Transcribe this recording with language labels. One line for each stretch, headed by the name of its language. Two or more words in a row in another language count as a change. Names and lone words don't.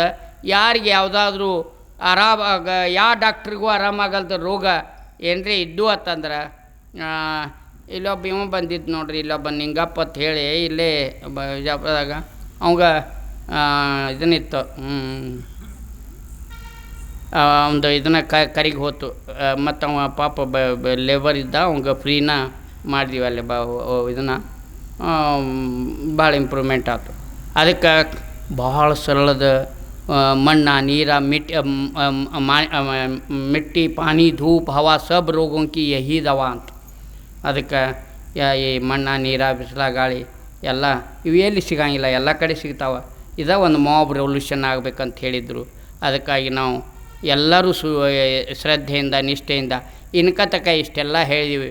Kannada: ಯಾರಿಗೆ ಯಾವುದಾದ್ರೂ ಯಾವ ಡಾಕ್ಟ್ರಿಗೂ ಆರಾಮಾಗಲ್ದ ರೋಗ ಏನ್ರಿ ಇದ್ದು ಅಂತಂದ್ರೆ, ಇಲ್ಲೊಬ್ಬ ಇವ ಬಂದಿದ್ದು ನೋಡ್ರಿ, ಇಲ್ಲೊಬ್ಬ ನಿಂಗಪ್ಪ ಅಂತ ಹೇಳಿ ಇಲ್ಲೇ ಬಿಜಾಪುರದಾಗ ಅವಂಗ ಇದನ್ನಿತ್ತು, ಒಂದು ಇದನ್ನು ಕರಿಗೆ ಹೋತು. ಮತ್ತು ಅವ ಪಾಪ ಲೇಬರ್ ಇದ್ದ, ಅವಂಗೆ ಫ್ರೀನ ಮಾಡಿದೀವಿ ಅಲ್ಲಿ ಇದನ್ನು ಭಾಳ ಇಂಪ್ರೂವ್ಮೆಂಟ್ ಆಯ್ತು. ಅದಕ್ಕೆ ಭಾಳ ಸರಳದ ಮಣ್ಣ ನೀರ
Hindi: मिट्टी पानी धूप हवा सब रोगों की यही दवा ಅಂತ.
Kannada: ಅದಕ್ಕೆ ಈ ಮಣ್ಣ ನೀರ ಬಿಸಿಲ ಗಾಳಿ ಎಲ್ಲ ಇವು ಎಲ್ಲಿ ಸಿಗಂಗಿಲ್ಲ, ಎಲ್ಲ ಕಡೆ ಸಿಗ್ತಾವೆ. ಇದೇ ಒಂದು
English: mob revolution
Kannada: ಆಗಬೇಕಂತ ಹೇಳಿದರು. ಅದಕ್ಕಾಗಿ ನಾವು ಎಲ್ಲರೂ ಶ್ರದ್ಧೆಯಿಂದ ನಿಷ್ಠೆಯಿಂದ ಇನ್ಕತಕ ಇಷ್ಟೆಲ್ಲ ಹೇಳಿದ್ವಿ.